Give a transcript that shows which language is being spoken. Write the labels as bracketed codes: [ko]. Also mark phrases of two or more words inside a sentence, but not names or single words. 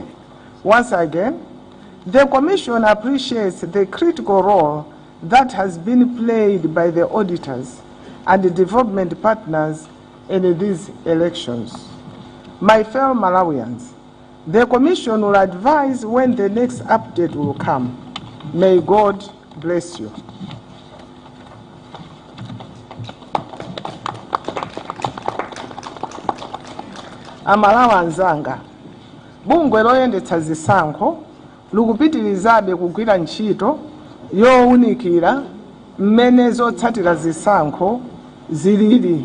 [en] Once again, the Commission appreciates the critical role that has been played by the auditors and the development partners in these elections. My fellow Malawians, the Commission will advise when the next update will come. May God bless you. [ny] Amalawa nzanga, bungwe loyendetsa zisankho likupitirizabe kugwira ntchito yowunikira mmene zotsatira zisankho zilili.